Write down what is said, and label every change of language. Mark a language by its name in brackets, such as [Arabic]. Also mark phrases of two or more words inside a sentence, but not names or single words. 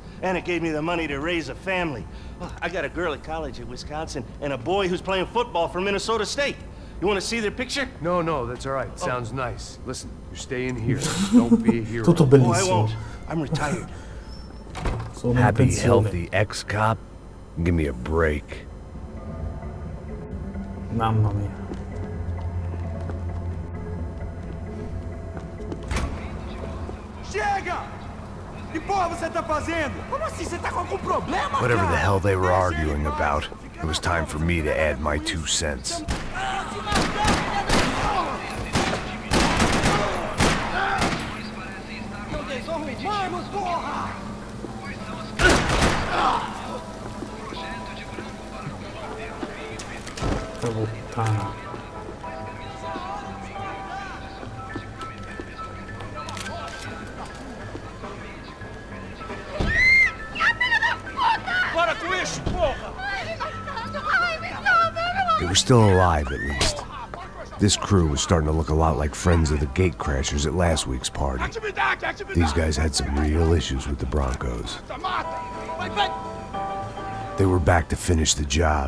[English] And it gave me the money to raise a family. Well, I got a girl at college at Wisconsin and a boy who's playing football for Minnesota State. You want to see their picture? No, that's all right. Sounds nice. Listen, you're staying here. Don't be a hero. [Italian] Tutto [English] Oh, I [Italian] bellissimo. [English] won't. I'm retired. [Italian] Sono in [English] Happy, [Italian] pensione. [English] healthy ex-cop? Give me a break. [Italian] Mamma mia. [Portuguese] Chega! Que porra você tá fazendo? Como assim? Você tá com algum problema, [English] Whatever the [Portuguese] cara? [English] hell they were arguing about, it was time for me to add my 2 cents. [Portuguese] Vamos, porra! [Italian] Che puttana. [Portuguese] Para com isso, porra! [English] They were still alive, at least. This crew was starting to look a lot like friends of the gatecrashers at last week's party. These guys had some real issues with the Broncos. They were back to finish the job.